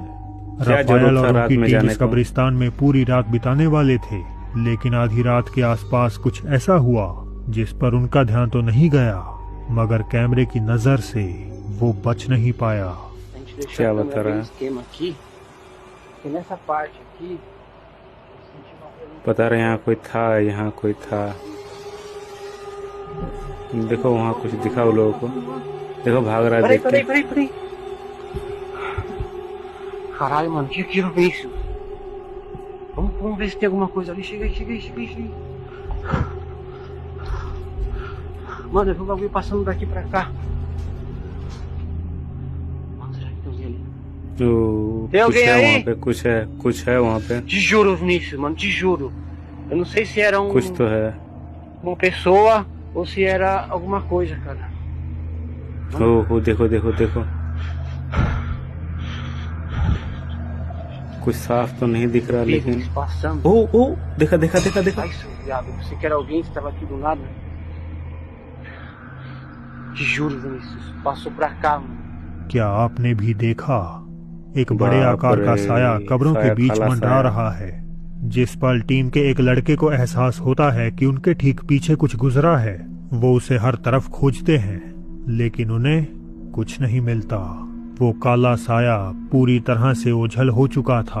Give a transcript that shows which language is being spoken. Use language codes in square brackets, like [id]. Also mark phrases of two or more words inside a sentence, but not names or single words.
[hi] राफेल और उनकी टीम इस कब्रिस्तान में पूरी रात बिताने वाले थे, लेकिन आधी रात के आसपास कुछ ऐसा हुआ जिस पर उनका ध्यान तो नहीं गया, मगर कैमरे की नजर से वो बच नहीं पाया। क्या बता रहा है? पता रहे यहाँ कोई था, यहाँ कोई था। देखो वहाँ कुछ दिखा वो लोगों को। देखो भाग रहा है, देख के। [pt] Caralho, mano, que aquilo, Vinícius? Vamos ver se tem alguma coisa ali. Chega aí. Mano, eu vi um bagulho passando daqui pra cá. Mano, será que tem alguém ali? Tem alguém aí? [hi] वहाँ पे कुछ है वहाँ पे। [pt] Te juro, Vinícius, mano, te juro. Eu não sei se era [hi] कुछ तो है। [pt] uma pessoa ou se era alguma coisa, cara. [hi] ओ देखो। कुछ साफ तो नहीं दिख रहा, लेकिन [pt] Passando. [hi] ओ देखा। [pt] Ai, seu viado, eu pensei que era alguém que estava aqui do nada. Te juro, Vinícius, passou pra cá, mano. [hi] क्या आपने भी देखा? एक बड़े आकार का साया कब्रों के बीच मंडरा रहा है। जिस पल टीम के एक लड़के को एहसास होता है कि उनके ठीक पीछे कुछ गुजरा है, वो उसे हर तरफ खोजते हैं, लेकिन उन्हें कुछ नहीं मिलता। वो काला साया पूरी तरह से ओझल हो चुका था।